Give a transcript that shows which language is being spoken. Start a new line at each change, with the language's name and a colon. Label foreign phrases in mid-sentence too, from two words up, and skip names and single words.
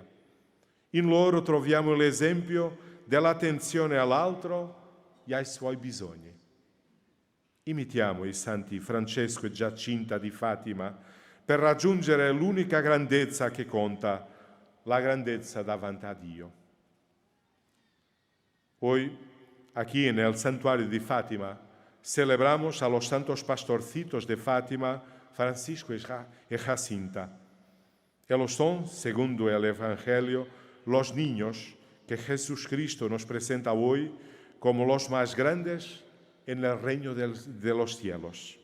Italian: In loro troviamo l'esempio dell'attenzione all'altro e ai suoi bisogni. Imitiamo i santi Francesco e Giacinta di Fatima per raggiungere l'unica grandezza che conta, la grandezza davanti a Dio.
Spanish: Hoy, aquí en el santuario de Fátima, celebramos a los santos pastorcitos de Fátima, Francisco y Jacinta. Ellos son, segundo el Evangelio, los niños que Jesucristo nos presenta hoy como los más grandes en el reino de los cielos.